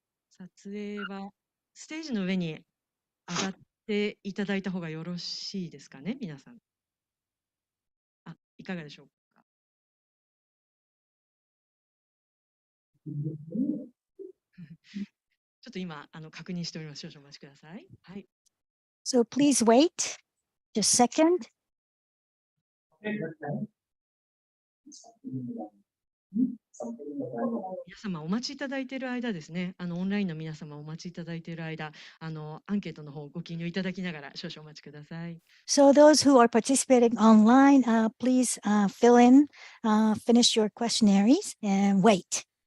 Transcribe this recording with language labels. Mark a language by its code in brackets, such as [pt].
[ja] 撮影は、ステージの上に上がっていただいた方がよろしいですかね、皆さん。いかがでしょうか。ちょっと今確認しております。少々お待ちください。はい。 [en] So please wait just a second. [ja] 皆様お待ちいただいている間ですね、オンラインの皆様お待ちいただいている間、アンケートの方ご記入いただきながら少々お待ちください。 [en] So those who are participating online, please fill in, finish your questionnaires and wait.